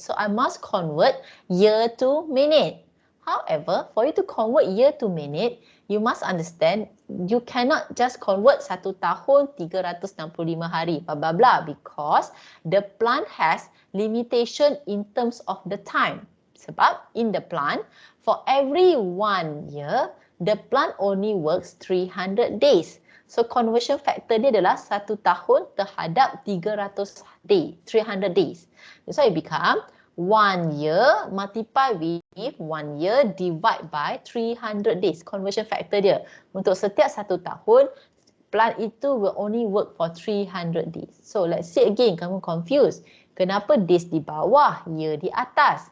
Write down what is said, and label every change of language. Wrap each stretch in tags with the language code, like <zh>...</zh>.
<en>So I must convert year to minute. However, for you to convert year to minute, you must understand you cannot just convert 1 tahun 365 hari blah blah blah because the plant has limitation in terms of the time. Sebab in the plant, for every 1 year, the plant only works 300 days.</en> <ms>So conversion factor dia adalah 1 tahun terhadap 300 days, 300 days.</ms> <en>That's why it become 1 year multiply with 1 year divide by 300 days.</en> <ms>Conversion factor dia. Untuk setiap 1 tahun, plant itu</ms> <en>will only work for 300 days. So let's say again,</en> <ms>kamu confused. Kenapa days di bawah, year di atas?</ms>